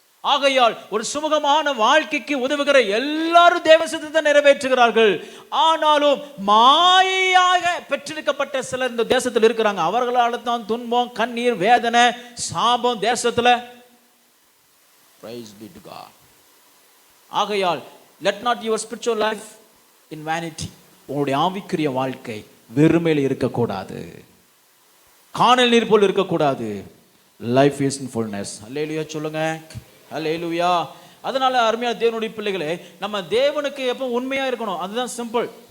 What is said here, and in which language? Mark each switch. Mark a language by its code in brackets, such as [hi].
[ta] ஆகையால் ஒரு சுமூகமான வாழ்க்கைக்கு உதவுகிற எல்லாரும் தேவ சித்தத்தை நிறைவேற்றுகிறார்கள். ஆனாலும் மாயையாக பெற்றெடுக்கப்பட்ட சிலர் இந்த தேசத்தில் இருக்கிறாங்க. அவர்களால் தான் துன்பம், கண்ணீர், வேதனை, சாபம் தேசத்தில். [en] Praise be to God. ஆகையால் let not your spiritual life in vanity. [ta] உங்களுடைய ஆவிக்குரிய வாழ்க்கை வெறுமையில் இருக்கக்கூடாது, காணல் நீர் போல் இருக்கக்கூடாது. [en] Life is in fullness. [ta] அல்லேலூயா சொல்லுங்க. அல்லேலூயா. அதனால அருமையான தேவனுடைய பிள்ளைகளே, நம்ம தேவனுக்கு எப்போ உண்மையா இருக்கணும், அதுதான் சிம்பிள்.